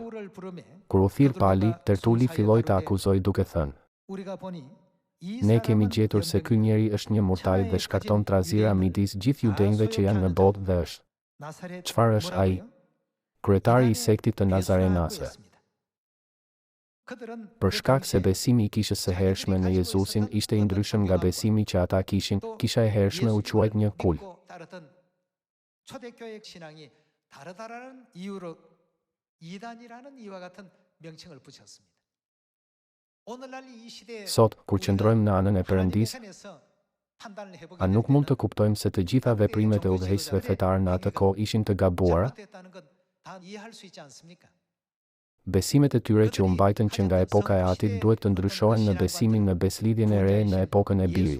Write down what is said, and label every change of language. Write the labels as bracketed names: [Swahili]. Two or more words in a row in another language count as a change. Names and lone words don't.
[Albanian] Kur u thirr Pali, Tertuli filloi të akuzoj duke thënë: "Ne kemi gjetur se ky njeri është një murtaj dhe shkakton trazira midis gjithë judenjve që janë në botë dhe është. Çfarë është ai? Kryetari i sektit të Nazarenasve." Për shkak se besimi i kishës së hershme në Jezusin ishte i ndryshëm nga besimi që ata kishin, kisha e hershme u quajt një kult. [Korean] 초대교회 신앙이 다르다라는 이유로 이단이라는 이와 같은 명칭을 붙였습니다. 오늘날 이 시대에 [Albanian] Sot, kur qëndrojmë në anën e Perëndisë, a nuk mund të kuptojmë se të gjitha veprimet e udhëheqësve fetar në atë kohë ishin të gabuara? Besimet e tyre që u mbajtën që nga epoka e Atit duhet të ndryshohen në besimin në beslidhjen e re në epokën e Birit.